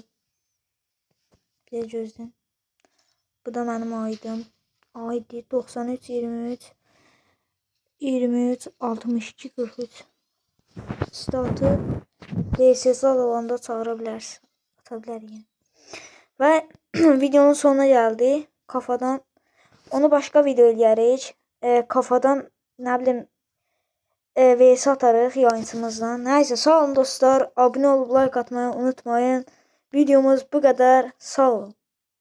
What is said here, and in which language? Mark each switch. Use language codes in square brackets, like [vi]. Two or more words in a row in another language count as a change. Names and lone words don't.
[az] Bir gözdən. Bu da mənim aydım. ID 93 23 62 43. Statı DSS olanda çağıra bilərsiniz. Ata bilərik. Və videonun sonuna geldi. Kafadan onu başka video eləyərik. Kafadan ne bileyim VS atarıq yayıncımızdan. [tr] Neyse sağ olun dostlar. Abone olup like atmayı unutmayın. Videomuz bu kadar. Sağ olun.